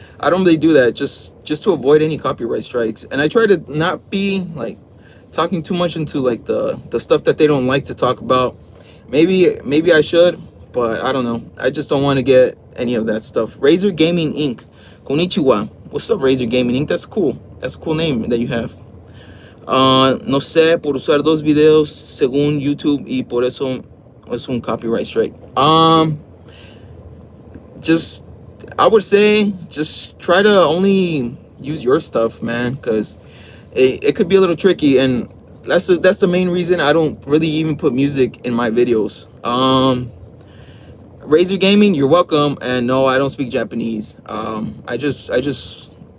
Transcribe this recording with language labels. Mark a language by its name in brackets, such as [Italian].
[English] I don't really do that just to avoid any copyright strikes. And I try to not be like talking too much into like the stuff that they don't like to talk about. Maybe I should, but I don't know. I just don't want to get any of that stuff. Razor Gaming Inc. Konnichiwa. What's up, Razor Gaming Inc? That's cool. That's a cool name that you have. [Spanish] No sé, por usar 2 videos según YouTube y por eso es un copyright strike. [English] Just, I would say, just try to only use your stuff, man, because it could be a little tricky, and that's the main reason I don't really even put music in my videos. Razor Gaming, you're welcome. And no, I don't speak Japanese. I just